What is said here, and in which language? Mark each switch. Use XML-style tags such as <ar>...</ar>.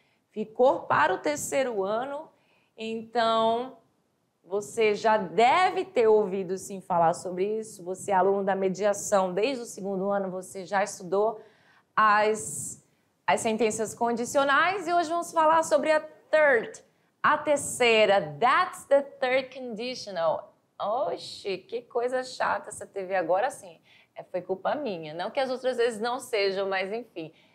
<pt>Ficou para o terceiro ano, então você já deve ter ouvido sim falar sobre isso. Você é aluno da mediação desde o segundo ano, você já estudou as sentenças condicionais e hoje vamos falar sobre a third. A terceira,</pt> <en>that's the third conditional.</en> <pt>Oxi, que coisa chata essa TV agora sim. Foi culpa minha. Não que as outras vezes não sejam, mas enfim.</pt>